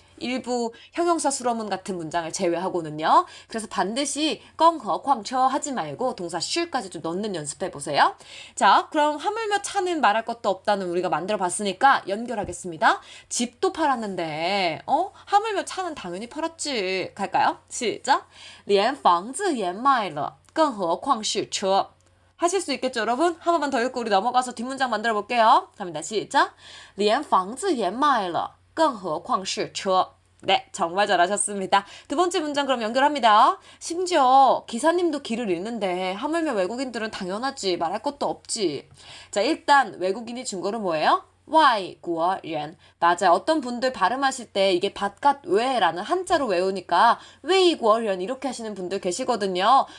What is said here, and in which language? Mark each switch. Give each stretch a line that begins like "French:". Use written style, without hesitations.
Korean: 일부 형용사 수로문 같은 문장을 제외하고는요. 그래서 반드시
Chinese: 更何况车
Korean: 하지 말고 동사 shoe까지 좀 넣는 연습해보세요. 자, 그럼 하물며 차는 말할 것도 없다는 우리가 만들어봤으니까 연결하겠습니다. 집도 팔았는데 하물며 차는 당연히 팔았지. 갈까요? 시작.
Chinese: 连房子也卖了更何况是车.
Korean: 하실 수 있겠죠, 여러분? 한 번만 더 읽고 우리 넘어가서 뒷문장 만들어 볼게요. 갑니다. 시작.
Chinese: 连房子也卖了更何况是车.
Korean: 네, 정말 잘하셨습니다. 두 번째 문장 그럼 연결합니다. 심지어 기사님도 길을 잃는데 하물며 외국인들은 당연하지. 말할 것도 없지. 자, 일단 외국인이 증거로 뭐예요?
Chinese: 外国人.
Korean: 맞아요. 어떤 분들 발음하실 때 이게 바깥 외라는 한자로 외우니까 外国人 이렇게 하시는 분들 계시거든요.